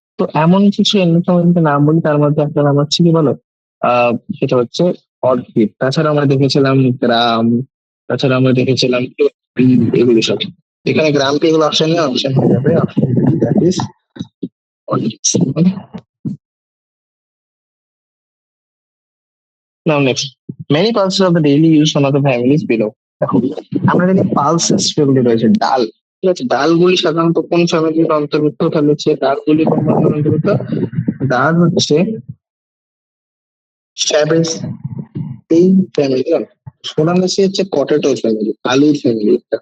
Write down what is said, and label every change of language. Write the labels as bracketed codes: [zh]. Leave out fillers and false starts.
[bn] তো এমন কিছু এন্ডোস্পার্মের নাম বলি, তার মধ্যে একটা নাম হচ্ছে কি বলো, আহ সেটা হচ্ছে অর্কিড। তাছাড়া আমরা দেখেছিলাম গ্রাম, তাছাড়া আমরা দেখেছিলাম এগুলি সব। এখানে গ্রামকে এগুলো অপশন নেই, অপশন হয়ে যাবে option that is orchid. [en] Now next, many pulses of the daily use one of the families below. [bn] দেখো আমরা জানি পালসেস যেগুলি রয়েছে ডাল, ঠিক আছে? ডালগুলি সাধারণত কোন ফ্যামিলির অন্তর্ভুক্ত? তাহলে হচ্ছে ডালগুলি কোন ফ্যামিলির অন্তর্ভুক্ত? ডাল হচ্ছে ফ্যাবেজ এই ফ্যামিলি। সোলানাসি হচ্ছে পটেটো ফ্যামিলি, আলুর ফ্যামিলি।